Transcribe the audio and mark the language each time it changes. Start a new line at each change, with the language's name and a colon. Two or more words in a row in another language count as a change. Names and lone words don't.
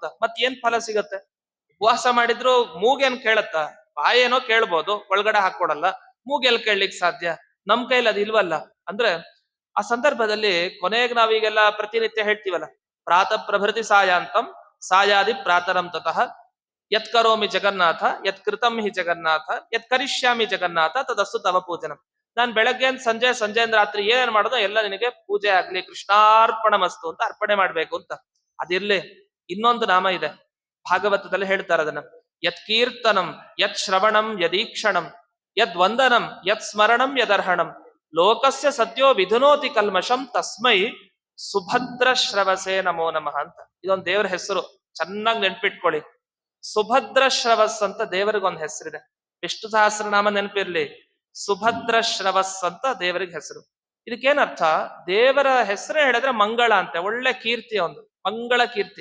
Kannada: ಮತ್ ಏನ್ ಫಲ ಸಿಗತ್ತೆ? ಉಪವಾಸ ಮಾಡಿದ್ರು ಮೂಗೇನ್ ಕೇಳತ್ತ? ಬಾಯೇನೋ ಕೇಳ್ಬೋದು, ಒಳಗಡೆ ಹಾಕೊಡಲ್ಲ. ಮೂಗೆಲ್ ಕೇಳಲಿಕ್ ಸಾಧ್ಯ? ನಮ್ ಕೈಲಿ ಅದು ಇಲ್ವಲ್ಲ. ಅಂದ್ರೆ ಆ ಸಂದರ್ಭದಲ್ಲಿ ಕೊನೆಗೆ ನಾವೀಗೆಲ್ಲ ಪ್ರತಿನಿತ್ಯ ಹೇಳ್ತೀವಲ್ಲ,
Sanskrit: ಪ್ರಾತಃ ಪ್ರಭೃತಿ ಸಾಯಾಂತಂ ಸಾಯಾದಿ ಪ್ರಾತರಂ ತತಃ ಯತ್ ಕರೋಮಿ ಜಗನ್ನಾಥ ಯತ್ ಕೃತಂ ಹಿ ಜಗನ್ನಾಥ ಯತ್ ಕರಿಷ್ಯಾಮಿ ಜಗನ್ನಾಥ ತದಸ್ತು ತವ ಪೂಜನಂ.
Kannada: ನಾನ್ ಬೆಳಗ್ಗೆ ಸಂಜೆ, ಸಂಜೆಯಿಂದ ರಾತ್ರಿ ಏನೇನ್ ಮಾಡೋದೋ ಎಲ್ಲ ನಿನಗೆ ಪೂಜೆ ಆಗ್ಲಿ,
Sanskrit: ಕೃಷ್ಣಾರ್ಪಣ ಮಸ್ತು
Kannada: ಅಂತ ಅರ್ಪಣೆ ಮಾಡ್ಬೇಕು ಅಂತ. ಅದಿರ್ಲಿ, ಇನ್ನೊಂದು ನಾಮ ಇದೆ, ಭಾಗವತದಲ್ಲಿ ಹೇಳ್ತಾರೆ ಅದನ್ನ.
Sanskrit: ಯತ್ ಕೀರ್ತನಂ ಯತ್ ಶ್ರವಣಂ ಯದೀಕ್ಷಣಂ ಯದ್ ವಂದನಂ ಯತ್ ಸ್ಮರಣಂ ಯದರ್ಹಣಂ ಲೋಕಸ್ಯ ಸದ್ಯೋ ವಿಧುನೋತಿ ಕಲ್ಮಶಂ ತಸ್ಮೈ ಸುಭದ್ರ ಶ್ರವಸೇ ನಮೋ ನಮಃ ಅಂತ.
Kannada: ಇದೊಂದು ದೇವರ ಹೆಸರು, ಚೆನ್ನಾಗಿ ನೆನ್ಪಿಟ್ಕೊಳ್ಳಿ. ಸುಭದ್ರ ಶ್ರವಸ್ ಅಂತ ದೇವರಿಗೊಂದು ಹೆಸರಿದೆ. ವಿಷ್ಣು ಸಹಸ್ರನಾಮ ನೆನಪಿರ್ಲಿ, ಸುಭದ್ರ ಶ್ರವಸ್ ಅಂತ ದೇವರಿಗೆ ಹೆಸರು. ಇದಕ್ಕೇನರ್ಥ? ದೇವರ ಹೆಸರು ಹೇಳಿದ್ರೆ ಮಂಗಳ ಅಂತೆ, ಒಳ್ಳೆ ಕೀರ್ತಿ, ಒಂದು ಮಂಗಳ ಕೀರ್ತಿ.